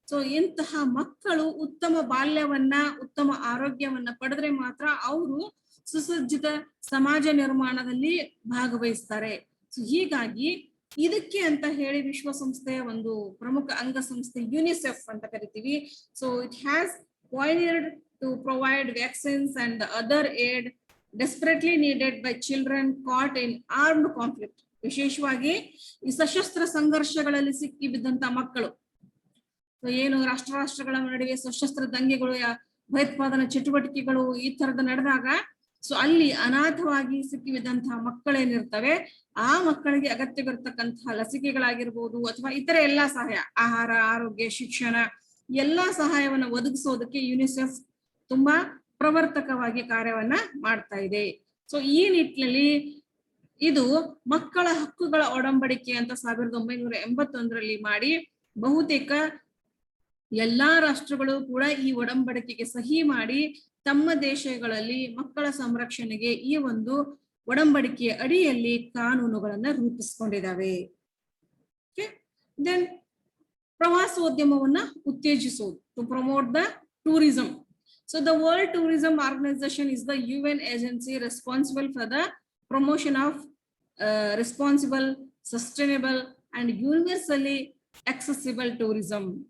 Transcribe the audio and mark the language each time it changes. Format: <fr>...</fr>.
<kn>So ಇಂತಹ ಮಕ್ಕಳು ಉತ್ತಮ ಬಾಲ್ಯವನ್ನ, ಉತ್ತಮ ಆರೋಗ್ಯವನ್ನ ಪಡೆದ್ರೆ ಮಾತ್ರ ಅವರು ಸುಸಜ್ಜಿತ ಸಮಾಜ ನಿರ್ಮಾಣದಲ್ಲಿ ಭಾಗವಹಿಸ್ತಾರೆ. ಸೊ ಹೀಗಾಗಿ ಇದಕ್ಕೆ ಅಂತ ಹೇಳಿ ವಿಶ್ವಸಂಸ್ಥೆಯ ಒಂದು ಪ್ರಮುಖ ಅಂಗಸಂಸ್ಥೆ ಯುನಿಸೆಫ್ ಅಂತ ಕರಿತೀವಿ.</kn> <en>So it has pioneered to provide vaccines and the other aid desperately needed by children caught in armed conflict.</en> <kn>ವಿಶೇಷವಾಗಿ ಈ ಸಶಸ್ತ್ರ ಸಂಘರ್ಷಗಳಲ್ಲಿ ಸಿಕ್ಕಿ ಬಿದ್ದಂತ ಮಕ್ಕಳು, ಏನು ರಾಷ್ಟ್ರಗಳ ನಡುವೆ ಸಶಸ್ತ್ರ ದಂಗೆಗಳು, ಭಯೋತ್ಪಾದನಾ ಚಟುವಟಿಕೆಗಳು ಈ ತರದ ನಡೆದಾಗ ಸೊ ಅಲ್ಲಿ ಅನಾಥವಾಗಿ ಸಿಕ್ಕಿಬಿದ್ದಂತಹ ಮಕ್ಕಳೇನಿರ್ತವೆ, ಆ ಮಕ್ಕಳಿಗೆ ಅಗತ್ಯವಿರತಕ್ಕಂತಹ ಲಸಿಕೆಗಳಾಗಿರ್ಬೋದು ಅಥವಾ ಇತರ ಎಲ್ಲಾ ಸಹಾಯ, ಆಹಾರ, ಆರೋಗ್ಯ, ಶಿಕ್ಷಣ, ಎಲ್ಲಾ ಸಹಾಯವನ್ನ ಒದಗಿಸೋದಕ್ಕೆ ಯುನಿಸೆಫ್ ತುಂಬಾ ಪ್ರವರ್ತಕವಾಗಿ ಕಾರ್ಯವನ್ನ ಮಾಡ್ತಾ ಇದೆ. ಸೊ ಈ ನಿಟ್ಟಿನಲ್ಲಿ ಇದು ಮಕ್ಕಳ ಹಕ್ಕುಗಳ ಒಡಂಬಡಿಕೆ ಅಂತ 1981ರಲ್ಲಿ ಮಾಡಿ ಬಹುತೇಕ ಎಲ್ಲಾ ರಾಷ್ಟ್ರಗಳು ಕೂಡ ಈ ಒಡಂಬಡಿಕೆಗೆ ಸಹಿ ಮಾಡಿ ತಮ್ಮ ದೇಶಗಳಲ್ಲಿ ಮಕ್ಕಳ ಸಂರಕ್ಷಣೆಗೆ ಈ ಒಂದು ಒಡಂಬಡಿಕೆಯ ಅಡಿಯಲ್ಲಿ ಕಾನೂನುಗಳನ್ನ ರೂಪಿಸಿಕೊಂಡಿದ್ದಾವೆ. ದೆನ್ ಪ್ರವಾಸೋದ್ಯಮವನ್ನ ಉತ್ತೇಜಿಸುವುದು,</kn> <en>To promote the tourism. So the World Tourism Organization is the UN agency responsible for the promotion of responsible, sustainable and universally accessible tourism.</en>